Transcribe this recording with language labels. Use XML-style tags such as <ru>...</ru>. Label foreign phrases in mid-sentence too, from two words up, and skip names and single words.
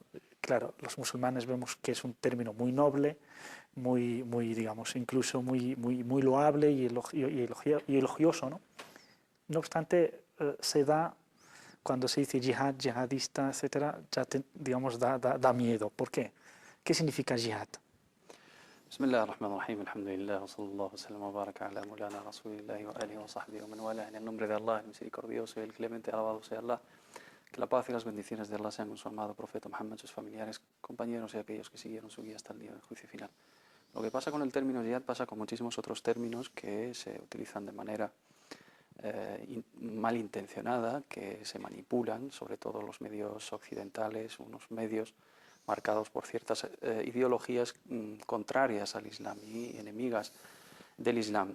<es>Claro, los musulmanes vemos que es un término muy noble, muy digamos, incluso muy loable y elogioso, ¿no? No obstante, se da, cuando se dice yihad, yihadista, etcétera, ya digamos da miedo. ¿Por qué? ¿Qué significa yihad?</es> <ar>بسم الله الرحمن الرحيم، الحمد لله، وصلى الله وسلم وبارك على مولانا رسول الله وآله وصحبه ومن والاه.</ar> <es>En el nombre de Allah, el misericordioso y el clemente, alabado sea Allah. Que la paz y las bendiciones de Allah sean con su amado profeta Muhammad, sus familiares, compañeros y aquellos que siguieron su guía hasta el día del juicio final. Lo que pasa con el término yihad pasa con muchísimos otros términos que se utilizan de manera malintencionada, que se manipulan, sobre todo los medios occidentales, unos medios marcados por ciertas ideologías contrarias al Islam y enemigas del Islam.</es>